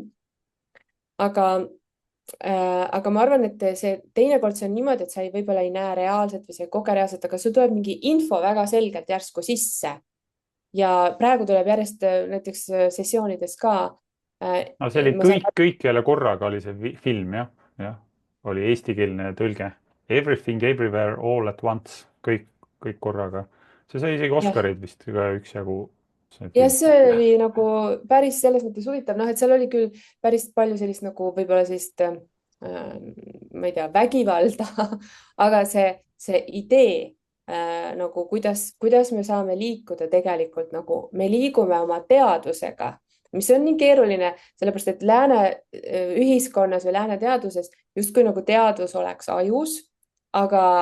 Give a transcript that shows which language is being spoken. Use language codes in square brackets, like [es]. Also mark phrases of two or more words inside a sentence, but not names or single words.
[et] aga aga ma arvan, et see teinekord see on niimoodi, et sa võib-olla ei näe reaalselt või sa ei koge reaalselt, aga sul tuleb mingi info väga selgelt järsku sisse. ja praegu tuleb järjest näiteks sessioonides ka. no see oli ma saan. kõikjale korraga oli see film jah, jah, oli eestikeelne tõlge. [en] Everything everywhere all at once, [et] kõik korraga. see sai isegi jah, Oscareid vist ka üksjagu, see ja film. see oli nagu päris selles mõttes huvitav, noh, et seal oli küll päris palju sellist nagu võib-olla sellist ma ei tea, vägivalda, aga see idee nagu kuidas me saame liikuda tegelikult nagu me liigume oma teadvusega, mis on nii keeruline, sellepärast et lääne ühiskonnas või lääne teaduses justkui nagu teadvus oleks ajus, aga